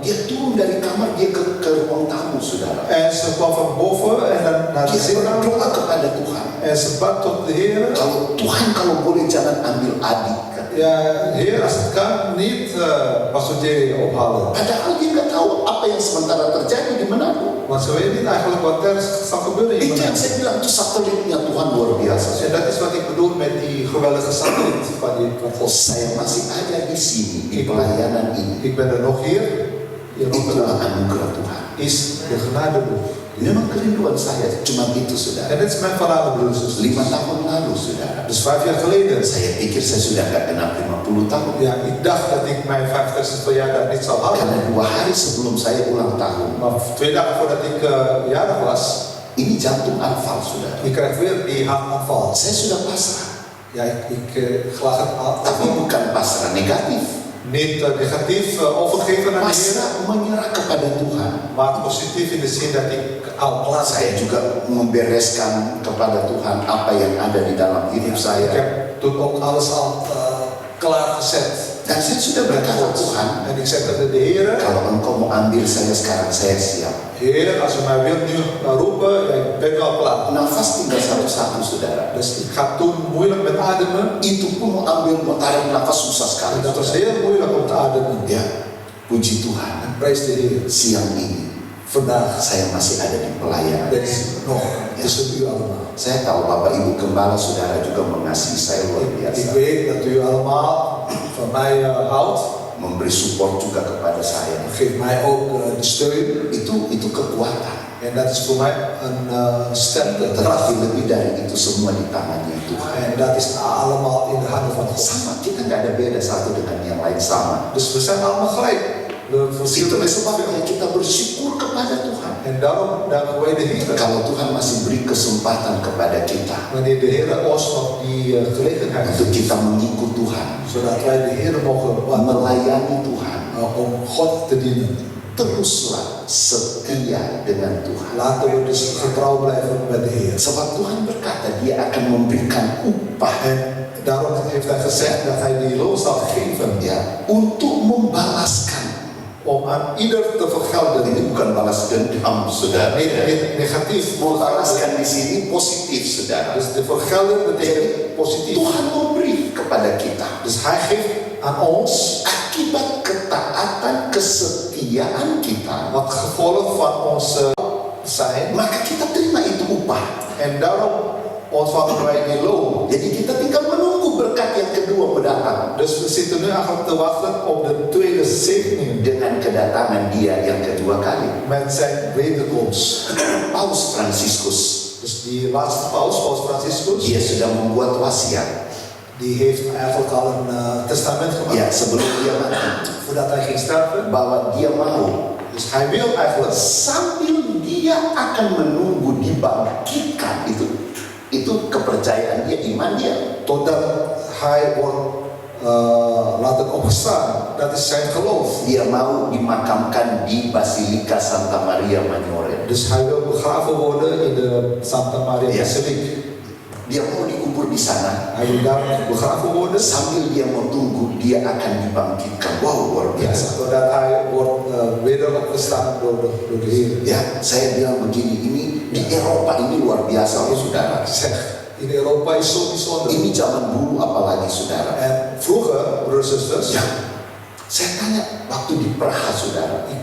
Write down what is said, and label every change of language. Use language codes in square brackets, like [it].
[id] Dia turun dari kamar, dia ke ruang tamu, saudara. [nl] En ze kwam van boven en dan naar de [id] Dia [nl] zitkamer. [id] berdoa kepada Tuhan. [nl] En ze bad tot de Heer. [id] Kalau boleh jangan ambil adik. [nl] Ja, Heer, als het kan, niet Pastor ophalen. [id] Padahal dia nggak tahu apa yang sementara terjadi di Manado. [nl] Want ze weet niet eigenlijk wat er zal gebeuren in [id] Itu yang [nl] Manado. [id] saya bilang, itu satelitnya Tuhan luar biasa. [nl] En dat is wat ik bedoel met die geweldige satelliet van God. [id] Saya masih ada di sini di pelayanan ini. [nl] Ik ben er nog hier. Hier nog [id] Itulah [nl] gedaan. [id] anugerah Tuhan. [nl] Is de genadeboek. [id] Memang kerinduan saya cuma itu, saudara. [nl] En dit is mijn verhaal, broeders en [id] 5 [nl] zusters. [id] tahun lalu, saudara. [nl] Dus 5 jaar geleden. [id] Saya pikir saya sudah nggak genap 50 tahun. [nl] Ja, ik dacht dat ik mijn 50ste verjaardag niet zou halen. [id] Karena 2 hari sebelum saya ulang tahun, [nl] Maar 2 dagen voordat ik jarig was, [id] ini jantung anfal, saudara. [nl] ik kreeg weer die hartaanval. [id] Saya sudah pasrah, [nl] Ja, ik lag het [id] tapi [nl] af. [id] bukan pasrah negatif. [nl] Niet negatief overgeven aan de Heer, [id] Pasrah menyerah kepada Tuhan. [nl] maar positief in de zin dat ik al klaar [id] Saya [nl] ben. [id] juga membereskan kepada Tuhan apa yang ada di dalam hidup [nl] Ik [id] saya. [nl] heb toen ook alles al klaargezet. [id] Dan saya sudah berkata, Tuhan, [nl] En ik zeg tegen de Heer, [id] kalau Engkau mau ambil saya sekarang, saya siap. [nl] Heer, als u mij wilt nu roepen, ja, ik ben wel klaar. [id] Nafas tinggal satu-satu, saudara. [nl] Dus ik ga toen moeilijk met ademen. [id] Itu pun mau tarik nafas susah sekali. [nl] En dat was [id] saudara. [nl] heel moeilijk om te ademen. [id] Ya, puji Tuhan. [nl] En prijs de Heer. [id] Siang ini [nl] Vandaag [id] saya masih ada di pelayanan. [nl] ben ik nog tussen u allemaal. [id] Saya tahu Bapak Ibu Gembala Saudara juga mengasihi saya luar [nl] Ik [id] biasa. [nl] weet dat u allemaal van mij houdt. [id] Memberi support juga kepada saya. [nl] Geef mij ook de steun. [id] Itu kekuatan. [nl] En dat is voor mij een sterke kracht. [id] Tetapi lebih dari itu semua di tangannya Tuhan. [nl] En dat is allemaal in de handen van God. [id] Sama, kita nggak ada beda satu dengan yang lain, sama. [nl] Dus we zijn allemaal gelijk. We [id] Itu [nl] verschillen met [id] sebabnya kita bersyukur kepada Tuhan. [nl] En daarom danken wij de Heer. [id] Kalau Tuhan masih beri kesempatan kepada kita [nl] Wanneer de Heer ons nog die gelegenheid [id] untuk [nl] geeft. [id] kita mengikut Tuhan, [nl] Zodat wij de Heer mogen wandelen. [id] melayani Tuhan, [nl] Om God te dienen. [id] teruslah setia dengan Tuhan. [nl] Laten we dus getrouw blijven met de Heer. [id] Sebab Tuhan berkata dia akan memberikan upah [nl] En daarom heeft hij gezegd dat hij die loon zal geven. [id] ya untuk membalaskan. [nl] Om aan ieder te vergelden. [id] Ini bukan balas dendam, saudara. [nl] Niet negatief. [id] Membalaskan di sini positif, saudara. [nl] Dus de vergelden betekent positief. [id] Tuhan memberi kepada kita [nl] Dus hij geeft aan ons [id] akibat ketaatan kesetiaan kita. [nl] wat gevolg van ons zijn. [id] Maka kita terima itu upah. [nl] En daarom ontvangen wij die loon. [id] Jadi kita tinggal menunggu berkat yang kedua mendatang. [nl] Dus we zitten nu eigenlijk te wachten op de tweede zegening. [id] Dengan kedatangan dia yang kedua kali. [nl] Met zijn wederkomst. [id] Paus Fransiskus, [nl] Dus die laatste paus, Paus Franciscus, [id] dia sudah membuat wasiat. [nl] die heeft eigenlijk al een testament gemaakt. [id] Ya, sebelum dia mati. [nl] Voordat hij ging sterven. [id] Bahwa dia mau. [nl] Dus hij wil eigenlijk. [id] Sambil dia akan menunggu dibangkitkan. Itu kepercayaan dia, iman dia. [nl] Totdat hij wordt laten opgestaan. Dat is zijn geloof. [id] Dia mau dimakamkan di Basilika Santa Maria Maggiore. [nl] Dus hij wil begraven worden in de Santa Maria Ja. Basiliek. [id] Dia mau dikubur di sana. [nl] Hij wil daar begraven worden. [id] Sambil dia menunggu, dia akan dibangkitkan. Wow, luar biasa. [nl] Zodat hij wordt weder opgestaan door de Heer. [id] Ya, saya bilang begini, ini di Eropa ini luar biasa, loh, saudara. [nl] Zeg, in Europa is zo bijzonder. [id] Ini zaman dulu apalagi, saudara. [nl] En vroeger, broers en zusters, [id] Ya, saya tanya waktu di Praha, saudara.